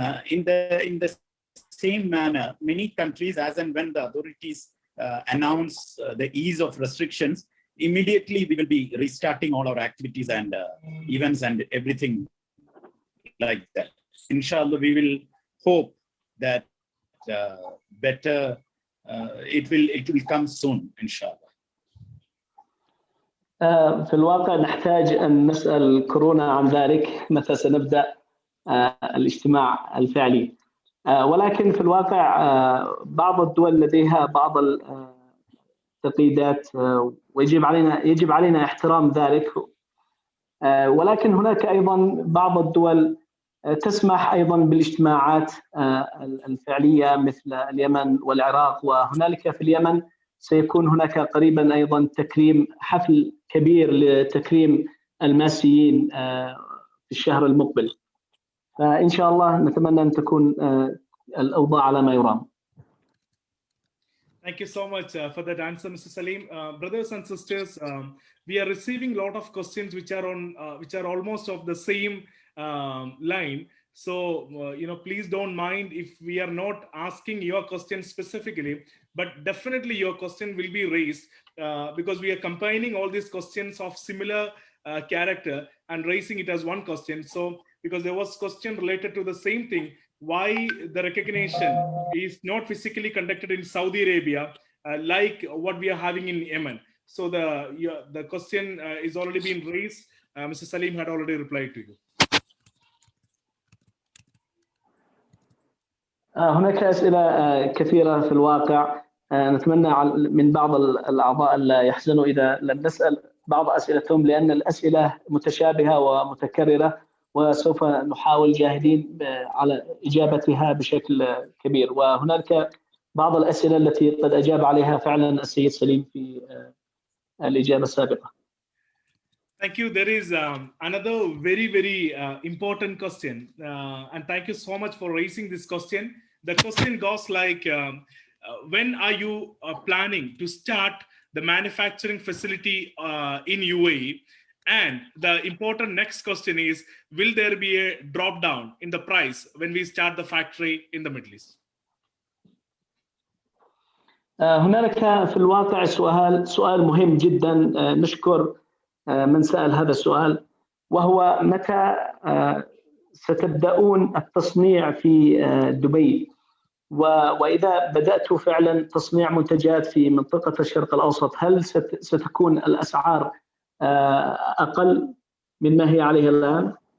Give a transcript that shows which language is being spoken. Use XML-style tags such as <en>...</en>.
<en>In the same manner, many countries, as and when the authorities announce the ease of restrictions, immediately we will be restarting all our activities and events and everything like that. Inshallah, we will hope that better it will come soon, inshallah.</en> <ar>في الواقع نحتاج أن نسأل كورونا عن ذلك متى سنبدأ الاجتماع الفعلي، ولكن في الواقع بعض الدول لديها بعض التقييدات ويجب علينا احترام ذلك، ولكن هناك أيضا بعض الدول تسمح أيضا بالاجتماعات الفعلية مثل اليمن والعراق، وهنالك في اليمن سيكون هناك قريبا أيضا تكريم حفل كبير لتكريم الماسيين في الشهر المقبل، فإن شاء الله نتمنى أن تكون الأوضاع على ما يرام.</ar> <en>Thank you so much for that answer, Mr. Salim. Brothers and sisters, we are receiving a lot of questions which are almost of the same line. So, please don't mind if we are not asking your question specifically, but definitely your question will be raised because we are combining all these questions of similar character and raising it as one question. So, because there was question related to the same thing, why the recognition is not physically conducted in Saudi Arabia like what we are having in Yemen. So the question is already been raised. Mr. Salim had already replied to you.</en> <ar>هناك أسئلة كثيرة في الواقع، نتمنى من بعض الأعضاء لا يحزنوا إذا لم نسأل بعض أسئلتهم، لأن الأسئلة متشابهة ومتكررة وسوف نحاول جاهدين على إجابتها بشكل كبير، وهناك بعض الأسئلة التي قد أجاب عليها فعلا السيد سليم في الإجابة السابقة.</ar> <en>Thank you. There is another very, very important question. And thank you so much for raising this question. The question goes like, when are you planning to start the manufacturing facility in UAE? And the important next question is, will there be a drop down in the price when we start the factory in the Middle East?</en> <ar>هنالك في الواقع سؤال مهم جدا، نشكر من سأل هذا السؤال، وهو متى ستبدأون التصنيع في دبي، وإذا بدأت فعلا تصنيع منتجات في منطقة الشرق الأوسط هل ستكون الأسعار أقل مما هي عليه الآن؟</ar>